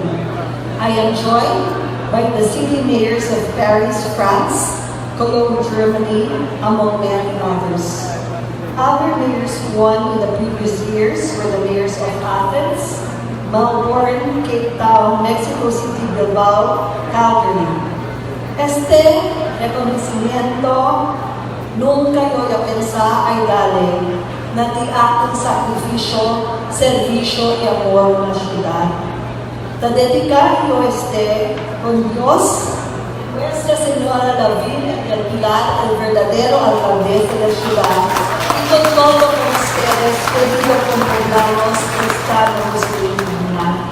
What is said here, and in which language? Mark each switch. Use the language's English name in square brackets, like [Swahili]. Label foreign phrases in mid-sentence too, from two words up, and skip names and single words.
[English] I am joined by the city mayors of Paris, France, Cologne, Germany, among many others. Other mayors who won in the previous years were the mayors of Athens, Melbourne, Cape Town, Mexico City, Bilbao, Calgary. [Chavacano] Este reconocimiento nunca yo pensaba ay galing na di ating sakripisyo, servisyo y amor na ciudad. Ta dedicar yo con Dios, Nuestra Señora de la Vida del Pilar, el verdadero alcaldesa de la ciudad, y con todo con ustedes, pedido con programas cristianos de Mindanao.